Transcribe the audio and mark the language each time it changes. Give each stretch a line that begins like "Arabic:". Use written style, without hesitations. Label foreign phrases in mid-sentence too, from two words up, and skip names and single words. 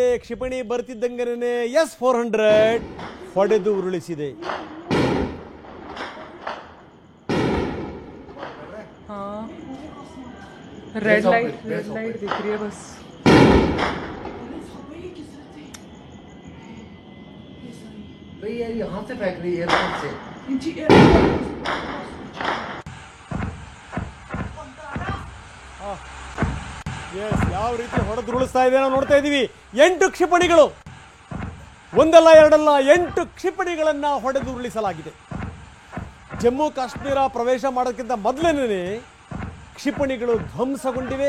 Kannada: ಕ್ಷಿಪಣಿ ಬರ್ತಿದ್ದಂಗೆನೇ S-400 ಹೊಡೆದು ಉರುಳಿಸಿದೆ.
Hindi: रेड लाइट दिख रही है बस. भाई यार यहाँ से फेंक रही है एयरपोर्ट से.
Kannada: ಯಾವ ರೀತಿ ಹೊಡೆದುರುಳಿಸ್ತಾ ಇದೆ ನಾವು ನೋಡ್ತಾ ಇದ್ದೀವಿ. 8 ಕ್ಷಿಪಣಿಗಳು, ಒಂದಲ್ಲ ಎರಡಲ್ಲ 8 ಕ್ಷಿಪಣಿಗಳನ್ನ ಹೊಡೆದು ಉರುಳಿಸಲಾಗಿದೆ. ಜಮ್ಮು ಕಾಶ್ಮೀರ ಪ್ರವೇಶ ಮಾಡೋಕ್ಕಿಂತ ಮೊದಲೇನೆ ಕ್ಷಿಪಣಿಗಳು ಧ್ವಂಸಗೊಂಡಿವೆ.